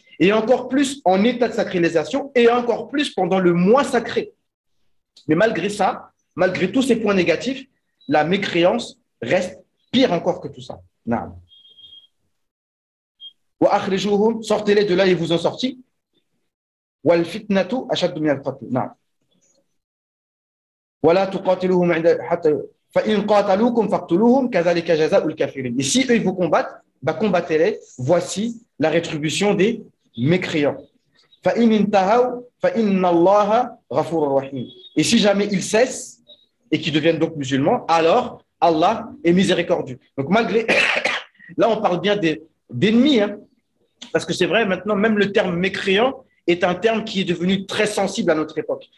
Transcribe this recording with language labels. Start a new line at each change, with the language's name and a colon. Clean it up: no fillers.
French: Et encore plus en état de sacralisation, et encore plus pendant le mois sacré. Mais malgré ça, malgré tous ces points négatifs, la mécréance reste pire encore que tout ça. Non. Sortez-les de là, ils vous ont sorti.
Arabic: والفتنة أشد من القتل نعم ولا تقاتلوهم حتى فإن قاتلوكم فاقتلوهم كذلك جزاء الكافرين.
French: Et si eux ils vous combattent, combattez-les. Voici la rétribution des mécréants.
Arabic: فإن انتهوا فإن الله غفور رحيم.
French: Et si jamais ils cessent et qu'ils deviennent donc musulmans, alors Allah est miséricordieux. Donc malgré là on parle bien d'ennemis, hein, parce que c'est vrai maintenant même le terme mécréant est un terme qui est devenu très sensible à notre époque.